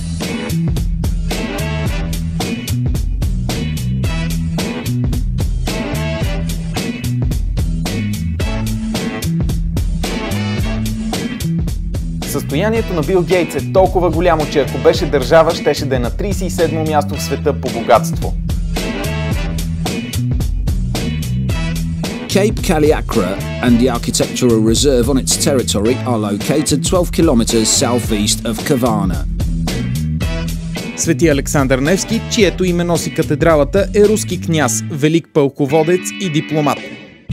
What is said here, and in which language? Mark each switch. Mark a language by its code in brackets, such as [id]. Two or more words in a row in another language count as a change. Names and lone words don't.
[bg] Състоянието на Бил Гейтс е толкова голямо, че ако беше държава, щеше да е на 37-мо място в света по богатство. [en] Cape Kaliakra and the architectural reserve on its territory are located 12 kilometers southeast of Kavana. [bg] Свети Александър Невски, чието име носи катедралата, е руски княз, велик пълководец и дипломат.